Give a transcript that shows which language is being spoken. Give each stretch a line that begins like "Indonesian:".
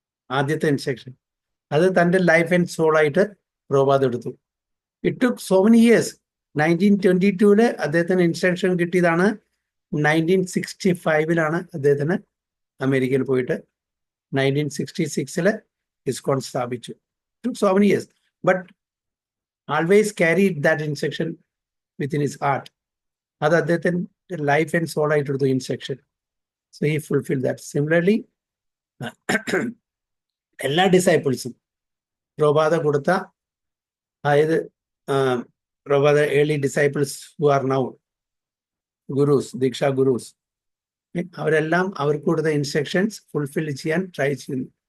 Malayalam: ആദ്യത്തെ ഇൻസ്ട്രക്ഷൻ അത് തൻ്റെ
English: life and സോളായിട്ട്
Malayalam: പ്രഭുപാദ് എടുത്തു.
English: It took so many years.
Malayalam: 1922 അദ്ദേഹത്തിന് ഇൻസ്ട്രക്ഷൻ കിട്ടിയതാണ്. 1965 അദ്ദേഹത്തിന് അമേരിക്കയിൽ പോയിട്ട് 1966 ഇസ്കോൺ സ്ഥാപിച്ചു.
English: It took so many years, but always carried that instruction within his heart.
Malayalam: അത് അദ്ദേഹത്തിൻ്റെ
English: life and soul
Malayalam: ആയിട്ട് എടുത്തു instruction.
English: So he fulfil that.
Malayalam: Similarly എല്ലാ ഡിസൈപ്പിൾസും പ്രഭുപാദ കൊടുത്ത, അതായത് Prabhupada early disciples
English: who are now gurus,
Malayalam: ദീക്ഷാ ഗുരൂസ്, അവരെല്ലാം അവർക്ക് കൊടുത്ത ഇൻസ്ട്രക്ഷൻസ് ഫുൾഫിൽ ചെയ്യാൻ ട്രൈ ചെയ്യുന്നു.